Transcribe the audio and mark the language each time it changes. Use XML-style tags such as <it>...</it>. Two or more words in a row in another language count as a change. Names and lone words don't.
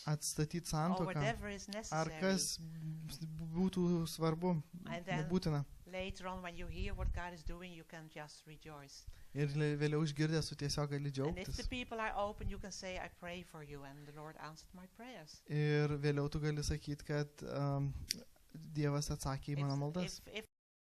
<lt>atstatyti</lt> <en>Or</en> <lt>santuoką.</lt> <en>whatever is</en> <lt>Ar</lt> <en>necessary.</en> <lt>kas būtų svarbu,</lt> <en>And then</en> <lt>būtina.</lt> <en>later on when you hear what God is doing, you can just rejoice.</en> <lt>Ir vėliau išgirdęs tu tiesiog gali</lt> <en>And if</en> <lt>džiaugtis.</lt> <en>the people are open, you can say, I pray for you, and the Lord answered my prayers.</en> <lt>Ir vėliau tu gali sakyti, kad Dievas atsakė į mano maldas.</lt> <en>If</en>